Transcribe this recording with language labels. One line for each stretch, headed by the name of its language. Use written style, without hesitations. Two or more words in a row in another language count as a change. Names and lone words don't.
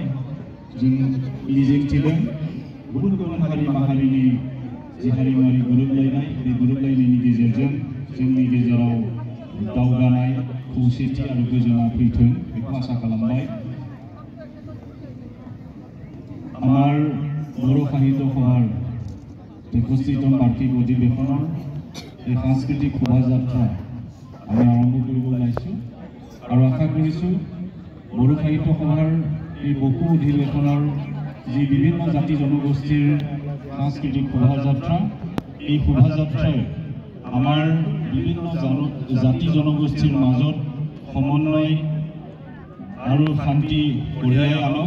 Bodo: जों मिजिंथिदों गुबुन गुबुन हारि माहारिनि जि हारिमुआरि गोरोबलायनाय बे गोरोबलायनायनि गेजेरजों जोंनि गेजेराव दावगानाय खौसेथि आरो गोजोना फैथों बेखौ आसा खालामबाय।
Assamese: আমাৰ बर' साहित्य सभार 63তম বাৰ্ষিক অধিৱেশনৰ এই সাংস্কৃতিক শোভাযাত্ৰা আমি আৰম্ভ কৰিব ওলাইছোঁ আৰু আশা কৰিছোঁ বৰ সাহিত্য সভাৰ এই বকু অধিৱেশনৰ যি বিভিন্ন জাতি জনগোষ্ঠীৰ সাংস্কৃতিক শোভাযাত্ৰা এই শোভাযাত্ৰাই আমাৰ বিভিন্ন জাতি জনগোষ্ঠীৰ মাজত সমন্বয় আৰু শান্তি কঢ়িয়াই আনক